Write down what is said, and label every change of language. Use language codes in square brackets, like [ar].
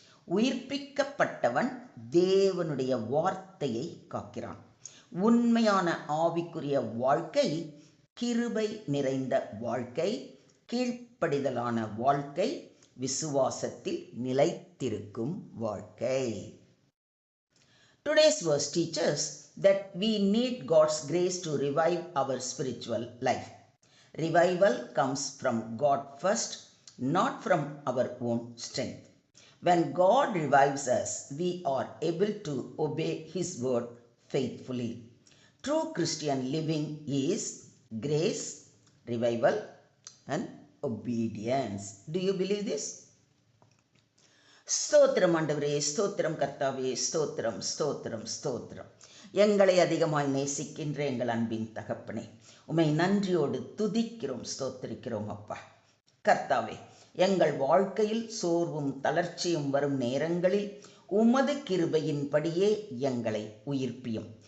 [ta] உயிர்ப்பிக்கப்பட்டவன் தேவனுடைய வார்த்தையை காக்கிறான். உண்மையான ஆவிக்குரிய வாழ்க்கை கிருபை நிறைந்த வாழ்க்கை, கீழ்ப்படிதலான வாழ்க்கை, விசுவாசத்தில் நிலைத்திருக்கும் வாழ்க்கை. [en] Today's verse teaches that we need God's grace to revive our spiritual life. Revival comes from God first, not from our own strength. When God revives us, we are able to obey His word faithfully. True Christian living is grace, revival, and obedience. Do you believe this? [ta] ஸ்தோத்திரம் ஆண்டவரே, ஸ்தோத்திரம் கர்த்தாவே, ஸ்தோத்திரம் ஸ்தோத்திரம் ஸ்தோத்திரம். எங்களை அதிகமாய் நேசிக்கின்ற எங்கள் அன்பின் தகப்பனே, உம்மை நன்றியோடு துதிக்கிறோம், ஸ்தோத்திரிக்கிறோம் அப்பா. கர்த்தாவே, எங்கள் வாழ்க்கையில் சோர்வும் தளர்ச்சியும் வரும் நேரங்களில் உமது கிருபையின்படியே எங்களை உயிர்ப்பியும்.